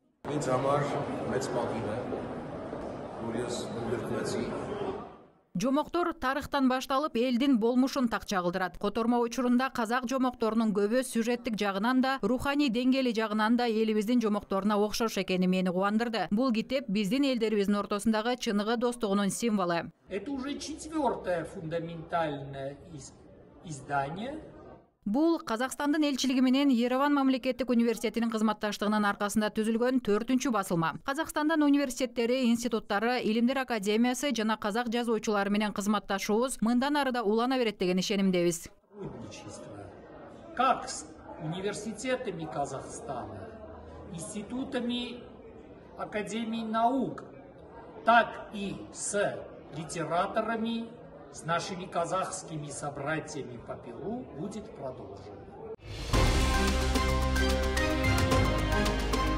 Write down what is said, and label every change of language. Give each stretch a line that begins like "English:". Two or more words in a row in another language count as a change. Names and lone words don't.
Kyrgyz: Жомоктор тарыхтан башталып элдин болмушун такча кылдырат. Котормо учурунда казак жомокторунун көбү сюжеттик жагынан да, руханий деңгээли жагынан да элибиздин жомокторуна окшош экени мени кубандырды. Бул китеп биздин элдерибиздин ортосундагы чыныгы достугунун символу.
Russian: Это уже четвертое фундаментальное издание.
Kyrgyz: Бул Казакстандын элчилиги менен Ереван мамлекеттик университетинин кызматташтыгынын аркасында түзүлгөн 4-чү басылма. Казакстандын университеттери, институттары, илимдер академиясы жана казак жазуучулары менен кызматташуубуз мындан ары да улана берет деген ишенимдебиз.
Russian: Как с университетами Казахстана, институтами Академии наук, так и с литераторами, с нашими казахскими собратьями по Перу будет продолжено.